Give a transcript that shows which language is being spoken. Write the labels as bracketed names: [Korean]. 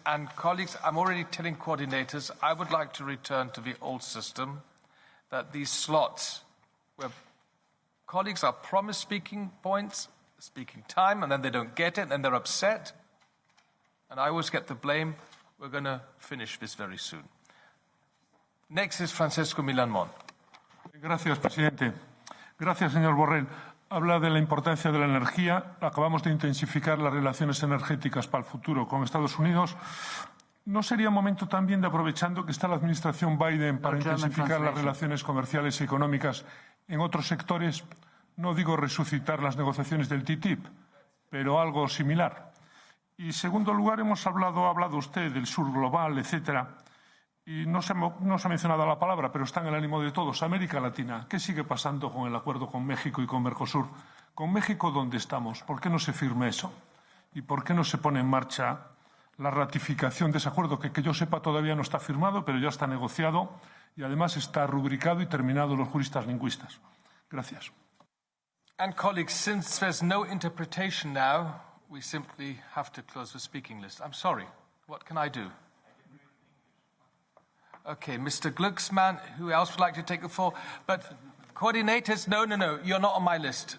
[English] And colleagues, I'm already telling coordinators I would like to return to the old system, that these slots where colleagues are promised speaking points, speaking time, and then they don't get it, and they're upset. And I always get the blame. We're going to finish this very soon. Next is Francesco Milan-Mon. [Spanish] Gracias, presidente. Gracias, señor Borrell. Habla de la importancia de la energía. Acabamos de intensificar las relaciones energéticas para el futuro con Estados Unidos. ¿No sería momento también de, aprovechando que está la administración Biden, para intensificar las relaciones comerciales y económicas en otros sectores? No digo resucitar las negociaciones del TTIP, pero algo similar. Y, en segundo lugar, ha hablado usted del sur global, etcétera. Y no se ha mencionado la palabra, pero está en el ánimo de todos. América Latina, ¿qué sigue pasando con el acuerdo con México y con Mercosur? ¿Con México dónde estamos? ¿Por qué no se firma eso? ¿Y por qué no se pone en marcha la ratificación de ese acuerdo, que yo sepa todavía no está firmado, pero ya está negociado y además está rubricado y terminado los juristas lingüistas? Gracias. [English] And colleagues, since there's no interpretation now, we simply have to close the speaking list. I'm sorry. What can I do? Okay, Mr. Glucksmann, who else would like to take the floor? But coordinators, no, you're not on my list.